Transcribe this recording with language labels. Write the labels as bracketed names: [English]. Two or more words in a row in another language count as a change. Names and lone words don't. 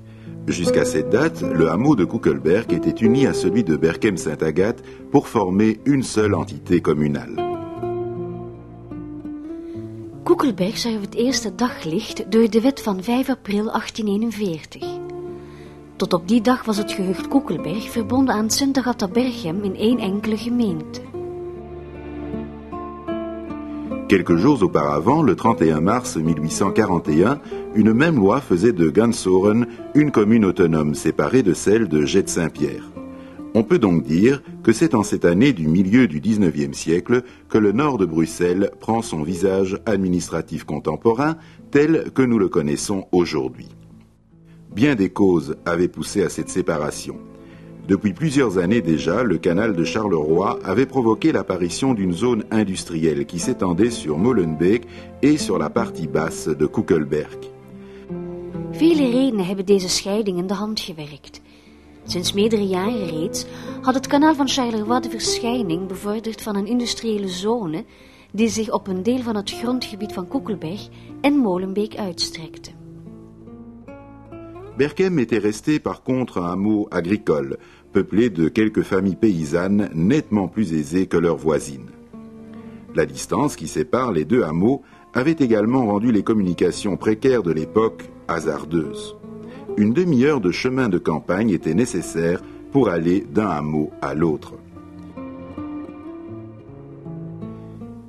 [French] Jusqu'à cette date, le hameau de Kuckelberg était uni à celui de Berchem-Saint-Agathe pour former une seule entité communale. [Dutch] Kuckelberg zag het eerste daglicht door de wet van 5 april 1841. Tot op die dag was het gehucht Kuckelberg verbonden aan Sint-Agatha-Berchem in één enkele gemeente. [French] Quelques jours auparavant, le 31 mars 1841, une même loi faisait de Gansoren une commune autonome séparée de celle de Jette-Saint-Pierre. On peut donc dire que c'est en cette année du milieu du XIXe siècle que le nord de Bruxelles prend son visage administratif contemporain tel que nous le connaissons aujourd'hui. Bien des causes avaient poussé à cette séparation. Depuis plusieurs années déjà, le canal de Charleroi avait provoqué l'apparition d'une zone industrielle qui s'étendait sur Molenbeek et sur la partie basse de Kuckelberg. [Dutch] Vele redenen hebben deze scheiding in de hand gewerkt. Sinds meerdere jaren reeds had het kanaal van Charleroi de verschijning bevorderd van een industriële zone die zich op een deel van het grondgebied van Kuckelberg en Molenbeek uitstrekte. [French] Berchem était resté par contre un hameau agricole, peuplé de quelques familles paysannes nettement plus aisées que leurs voisines. La distance qui sépare les deux hameaux avait également rendu les communications précaires de l'époque hasardeuses. Une demi-heure de chemin de campagne était nécessaire pour aller d'un hameau à l'autre.